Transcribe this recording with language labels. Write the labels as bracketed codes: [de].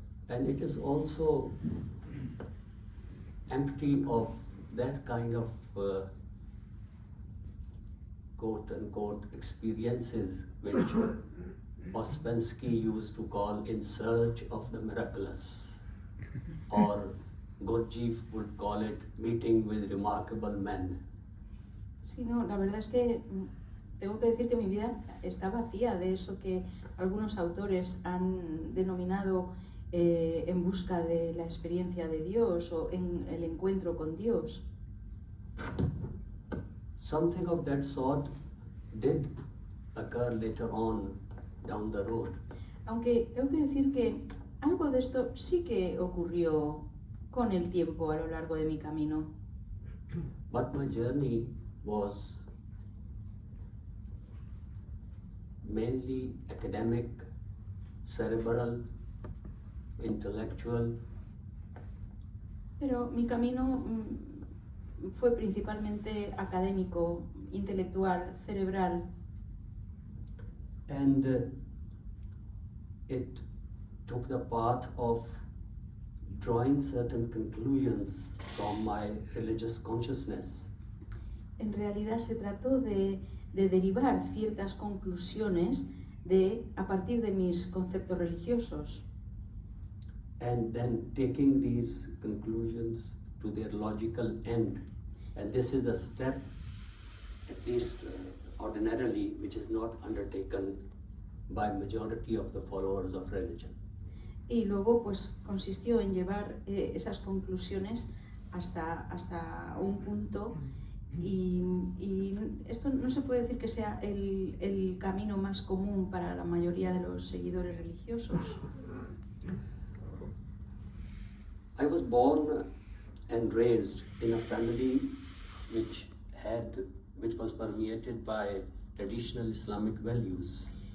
[en] And it is also empty of that kind of quote-unquote experiences which Ouspensky used to call in search of the miraculous, or Gurdjieff would call it meeting with remarkable men. [es] Sí, no, la verdad es que tengo que decir que mi vida está vacía de eso que algunos autores han denominado en busca de la experiencia de Dios o en el encuentro con Dios. [en] Something of that sort did occur later on down the road. [es] Aunque tengo que decir que algo de esto sí que ocurrió con el tiempo a lo largo de mi camino. [en] But my journey was mainly academic, cerebral, intellectual. [es] Pero mi camino fue principalmente académico, intelectual, cerebral. [en] And it took the path of drawing certain conclusions from my religious consciousness. [es] En realidad se trató de derivar ciertas conclusiones a partir de mis conceptos religiosos. [en] And then taking these conclusions to their logical end. And this is a step, at least ordinarily, which is not undertaken by majority of the followers of religion. [es] Y luego pues consistió en llevar esas conclusiones hasta un punto y esto no se puede decir que sea el camino más común para la mayoría de los seguidores religiosos. [en] I was born and raised in a family which was permeated by traditional Islamic values.